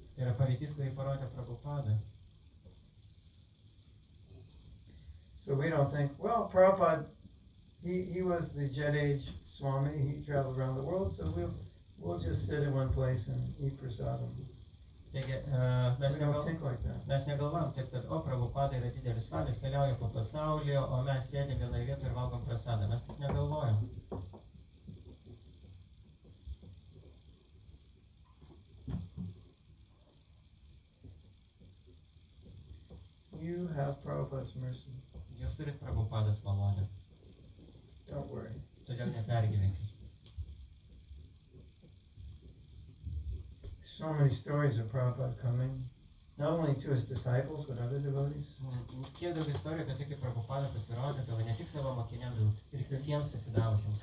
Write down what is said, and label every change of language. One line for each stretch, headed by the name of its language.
Lithuanian: Tai yra pavyzdys, kurį parodė Prabhupada.
English: So we don't think, well, Prabhupada, he was the jet age Swami, he traveled around the world, so we'll just sit in one place and eat prasadam.
Lithuanian: Taigi,
English: We don't think like that.
Lithuanian: mes negalvojam taip, kad, o, Prabhupada yra didelis svalis, keliauja po pasaulį, o mes sėdėm vienoje vietoje ir valgom prasadą. Mes taip negalvojam.
English: You have Prabhupada's mercy.
Lithuanian: Jūs turit Prabhupadas malonę,
English: Don't worry.
Lithuanian: todėl nepergyvenkit.
English: So many stories of Prabhupada coming, not only to his disciples, but other devotees.
Lithuanian: Kiek daug istorijų apie tai, kaip Prabhupada pasirodydavo ne tik savo mokiniams, bet ir kitiems atsidavusiems,